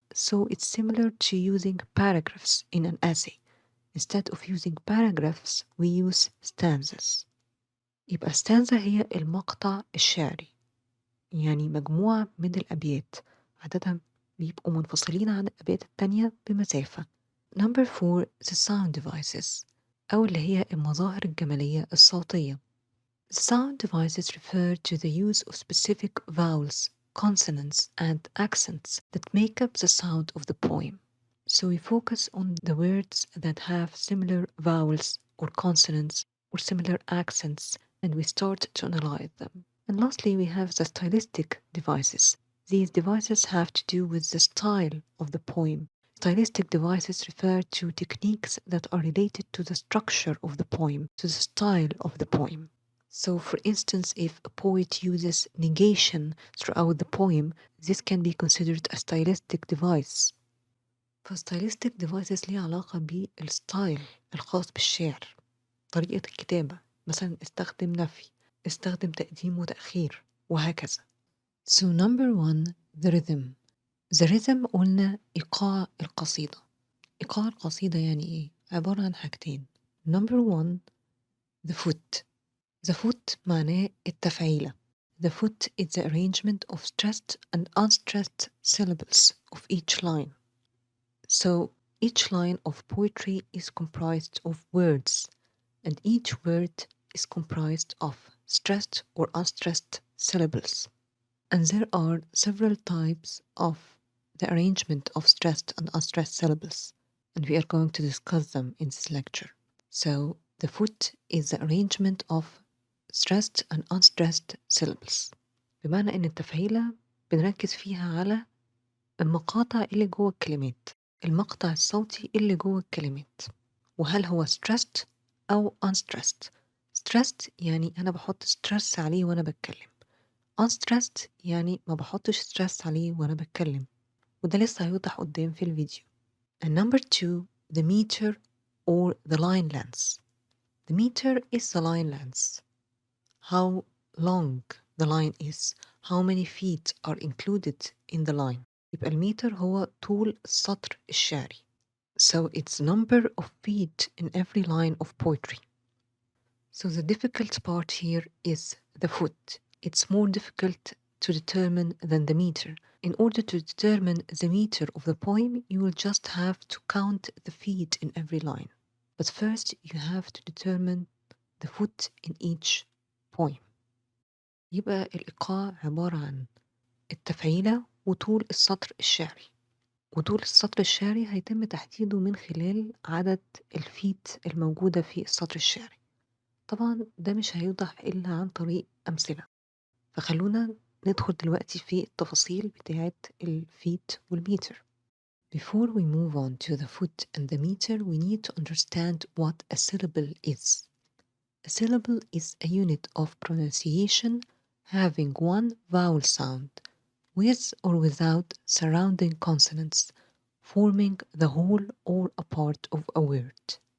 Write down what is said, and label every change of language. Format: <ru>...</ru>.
<en>So it's similar to using paragraphs in an essay. Instead of using paragraphs, we use stanzas.</en> <ar>يبقى stanza هي المقطع الشعري، يعني مجموعة من الأبيات عادة بيبقوا منفصلين عن الأبيات التانية بمسافة.</ar> <en>Number four, the sound devices</en> <ar>أو اللي هي المظاهر الجمالية الصوتية.</ar> <en>The sound devices refer to the use of specific vowels, consonants, and accents that make up the sound of the poem. So we focus on the words that have similar vowels or consonants or similar accents, and we start to analyze them. And lastly, we have the stylistic devices. These devices have to do with the style of the poem. Stylistic devices refer to techniques that are related to the structure of the poem, to the style of the poem. So, for instance, if a poet uses negation throughout the poem, this can be considered a stylistic device.</en> <ar>فstylistic devices ليها علاقة بالستايل الخاص بالشعر، طريقة الكتابة، مثلا استخدم نفي، استخدم تقديم وتأخير، وهكذا.</ar> <en>So number one, the rhythm. The rhythm</en> <ar>قلنا إيقاع القصيدة. إيقاع القصيدة يعني إيه؟ عبارة عن حاجتين.</ar> <en>Number one, the foot. The foot</en> <ar>معناه التفعيلة.</ar> <en>The foot is the arrangement of stressed and unstressed syllables of each line. So each line of poetry is comprised of words, and each word is comprised of stressed or unstressed syllables. And there are several types of the arrangement of stressed and unstressed syllables, and we are going to discuss them in this lecture. So the foot is the arrangement of stressed and unstressed syllables.</en> <ar>بمعنى إن التفعيلة بنركز فيها على المقاطع اللي جوه الكلمات، المقطع الصوتي اللي جوه الكلمات، وهل هو stressed أو unstressed. stressed يعني أنا بحط stress عليه وأنا بتكلم. unstressed يعني ما بحطش stress عليه وأنا بتكلم، وده لسه هيوضح قدام في الفيديو.</ar> <en>And number two, the meter or the line length. The meter is the line length. How long the line is, how many feet are included in the line.</en> <ar>يبقى الميتر هو طول السطر الشعري.</ar> <en>So it's number of feet in every line of poetry. So the difficult part here is the foot. It's more difficult to determine than the meter. In order to determine the meter of the poem, you will just have to count the feet in every line. But first, you have to determine the foot in each poem.</en> <ar>يبقى الإيقاع عبارة عن التفعيلة وطول السطر الشعري. وطول السطر الشعري هيتم تحديده من خلال عدد الفيت الموجودة في السطر الشعري. طبعا ده مش هيوضح إلا عن طريق أمثلة، فخلونا ندخل دلوقتي في التفاصيل بتاعة الفيت والميتر.</ar> <en>Before we move on to the foot and the meter, we need to understand what a syllable is. A syllable is a unit of pronunciation having one vowel sound with or without surrounding consonants, forming the whole or a part of a word.</en>